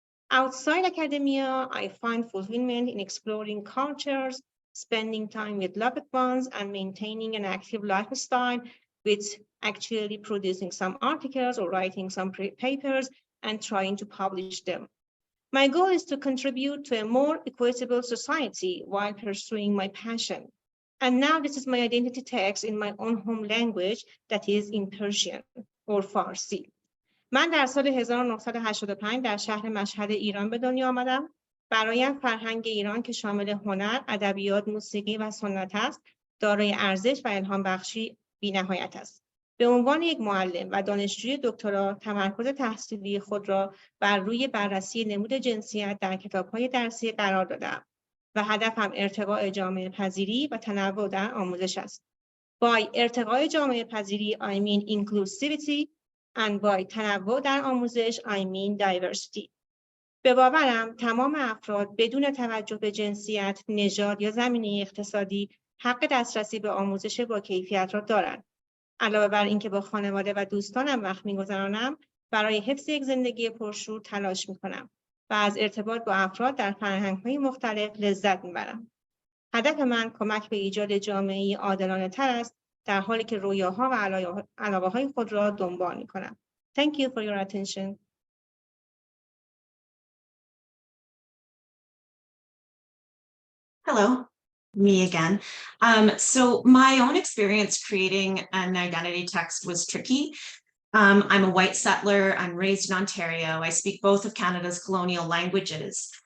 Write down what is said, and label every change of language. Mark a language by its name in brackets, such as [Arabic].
[English] Outside academia, I find fulfillment in exploring cultures, spending time with loved ones, and maintaining an active lifestyle with actually producing some articles or writing some papers and trying to publish them. My goal is to contribute to a more equitable society while pursuing my passion. And now this is my identity text in my own home language, that is in Persian or Farsi. [Persian] من در سال 1985 در شهر مشهد ایران به دنیا آمدم. برایم فرهنگ ایران که شامل هنر، ادبیات، موسیقی و سنت است، دارای ارزش و الهام بخشی بی‌نهایت است. به عنوان یک معلم و دانشجوی دکترا تمرکز تحصیلی خود را بر روی بررسی نمود جنسیت در کتاب‌های درسی قرار دادم و هدفم ارتقاء جامعه پذیری و تنوع در آموزش است. با ارتقاء جامعه پذیری [English] I mean inclusivity and by [Persian] تنوع در آموزش [English] I mean diversity. [Persian] به باورم تمام افراد بدون توجه به جنسیت، نژاد یا زمینه اقتصادی حق دسترسی به آموزش با کیفیت را دارند. علاوه بر اینکه با خانواده و دوستانم وقت می‌گذرانم، برای حفظ یک زندگی پرشور تلاش می‌کنم و از ارتباط با افراد در فرهنگ‌های مختلف لذت می‌برم. هدف من کمک به ایجاد جامعه‌ای عادلانه‌تر است، در حالی که رویاها و علاقه‌های خود را دنبال می‌کنم. [English] Thank you for your attention. Hello, me again. So my own experience creating an identity text was tricky. I'm a white settler, I'm raised in Ontario, I speak both of Canada's colonial languages.